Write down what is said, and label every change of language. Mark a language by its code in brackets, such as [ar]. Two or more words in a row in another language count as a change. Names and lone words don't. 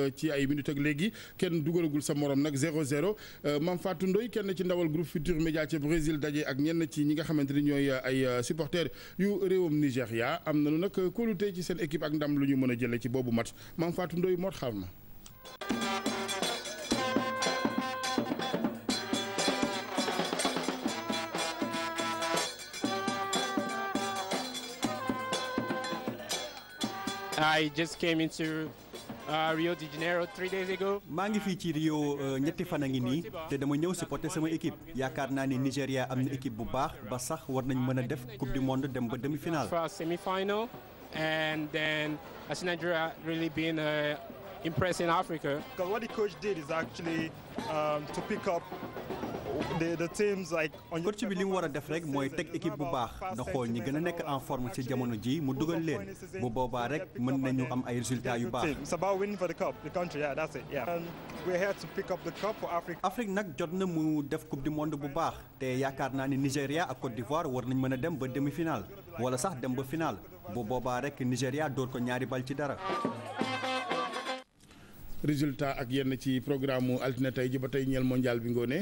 [wo] ci ay minutes ak léegi kenn dugalagul sa morom nag 0-0 Mame Fatou Ndoye kenn ci ndawal groupe Futurs Médias ca Brésil daje ak ñenn ci ñi nga xamante ni ñooy ay supporters yu réewam Nigéria am nañu nag kóolute ci seen équipe ak ndam lu ñu mën a jëlee ci boobu match Mame Fatou Ndoye moo xam na. [en] I just came into Rio de Janeiro 3 days ago. [wo] maa ngi fii ci Rio ñetti fan a ngi nii te dama ñëw supporter sama équipe yaakaar naa ne Nigéria am na équipe bu baax ba sax war nañ mën a def [fr] coupe du monde [wo] dem ba demi-finale. [en] For semi-final and then I see Nigeria really being impressed in Africa. Because what the coach did is actually to pick up the teams like. [wo] coach bi li mu war a def rek mooy teg équipe bu baax nga xool ñi gën a nekk [fr] en forme [wo] ci jamono ji mu dugal leen bu boobaa rek mën nañu am ay résultats yu baax. [en] It's about winning for the cup, the country, yeah, that's it, yeah. And we're here to pick up the cup for Africa. [wo] Afrique nag jot na mu def [fr] coupe du monde [wo] bu baax te yaakaar naa ni Nigéria ak Côte d'Ivoire war nañ mën a dem ba demi-finale wala sax dem ba finale bu boobaa rek Nigéria door ko ñaari bal ci dara. résultat ak yenn ci programme altine tey ji ba tey ñeel mondial bi ngoone